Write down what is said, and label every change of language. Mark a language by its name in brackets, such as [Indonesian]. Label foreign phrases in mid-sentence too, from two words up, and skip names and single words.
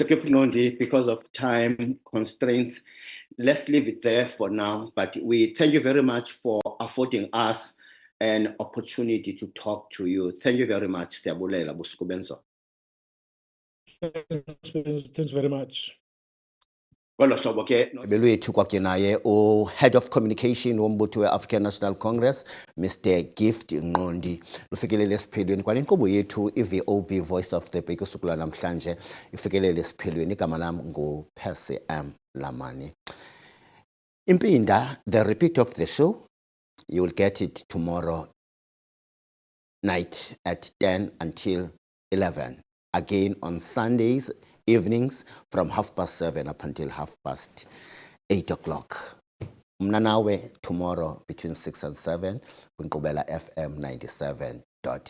[English] Kifinondi, because of time constraints, let's leave it there for now. But we thank you very much for affording us an opportunity to talk to you. Thank you very much, Siyabulela Buskubenzo. Thanks very much. [Xhosa] Belwethu kwakhe naye [English] Head of Communication [Xhosa] wombutho we-African National Congress, Mr. Gift Ngondi. Lufikelele esiphelweni kwalenkqubo yethu i-VOB Voice of the People usuku namhlanje ifikelele esiphelweni. Igama lam nguPercy M. Lamani. Impinda, [English] the repeat of the show, you will get it tomorrow night at 10 until 11. Again on Sundays evenings from 7:30 up until 8:30 o'clock. Mnanawe tomorrow between 6 and 7, Nkubela FM 97.0.